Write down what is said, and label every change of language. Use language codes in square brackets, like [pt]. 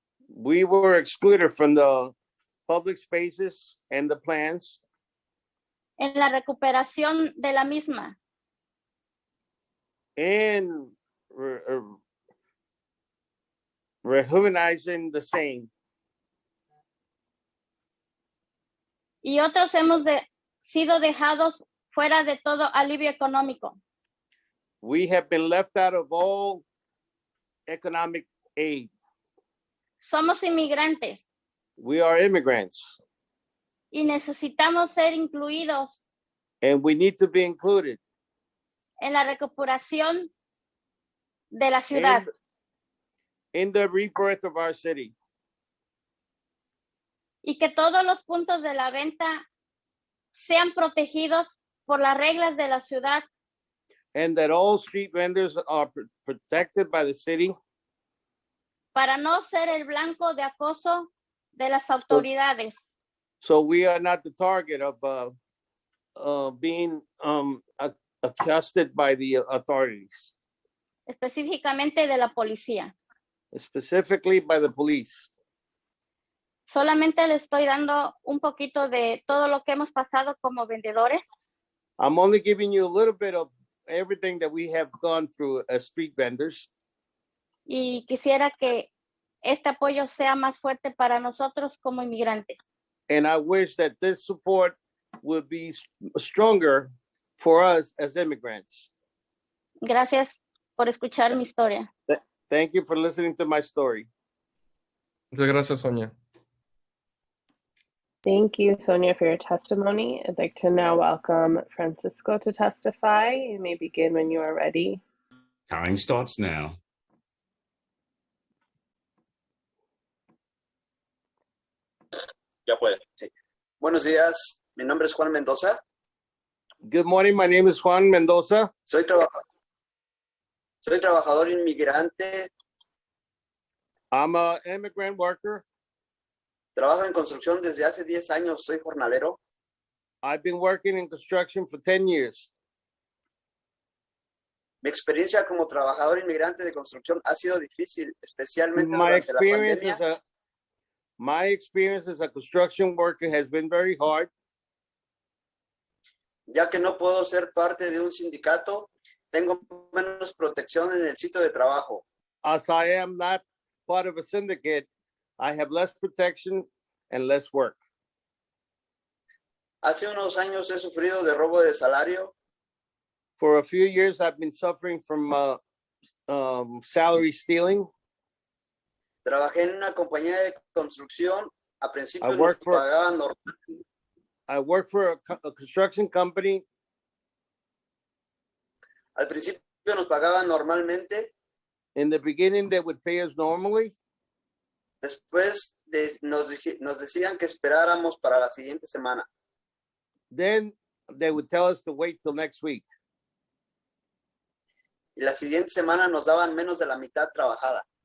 [en] We were excluded from the public spaces and the plans [es] en la recuperación de la misma. [en] and rejuvenizing the same. [es] Y otros hemos sido dejados fuera de todo alivio económico. [en] We have been left out of all economic aid. [es] Somos inmigrantes [en] We are immigrants [es] y necesitamos ser incluidos [en] and we need to be included [es] en la recuperación de la ciudad. [en] in the rebirth of our city. [es] Y que todos los puntos de la venta sean protegidos por las reglas de la ciudad [en] And that all street vendors are protected by the city [es] para no ser el blanco de acoso de las autoridades. [en] so we are not the target of being accosted by the authorities, [es] Específicamente de la policía. [en] specifically by the police. [es] Solamente le estoy dando un poquito de todo lo que hemos pasado como vendedores [en] I'm only giving you a little bit of everything that we have gone through as street vendors. [es] y quisiera que este apoyo sea más fuerte para nosotros como inmigrantes. [en] And I wish that this support would be stronger for us as immigrants. [es] Gracias por escuchar mi historia. [en] Thank you for listening to my story. [es] Muchas gracias, Sonia. [en] Thank you, Sonia, for your testimony. I'd like to now welcome Francisco to testify. You may begin when you are ready. Time starts now. [es] Ya puede, sí. Buenos días, mi nombre es Juan Mendoza. [en] Good morning, my name is Juan Mendoza. [es] Soy trabajador inmigrante. [en] I'm an immigrant worker. [es] Trabajo en construcción desde hace 10 años. Soy jornalero. [en] I've been working in construction for 10 years. [es] Mi experiencia como trabajador inmigrante de construcción ha sido difícil, especialmente [en] My [es] durante la [en] experience [es] pandemia. [en] as a construction worker has been very hard, [es] Ya que no puedo ser parte de un sindicato, tengo menos protección en el sitio de trabajo. [en] as I am not part of a syndicate. I have less protection and less work. [es] Hace unos años he sufrido de robo de salario. [en] For a few years, I've been suffering from salary stealing. [es] Trabajé en una compañía de construcción. A principio [en] I [es] nos [en] work for- [es] pagaban [en] I work for a construction company. [es] al principio nos pagaban normalmente. [en] In the beginning, they would pay us normally. [es] Después nos decían que esperáramos para la siguiente semana. [en] Then they would tell us to wait till next week. [es] Y la siguiente semana nos daban menos de la mitad trabajada.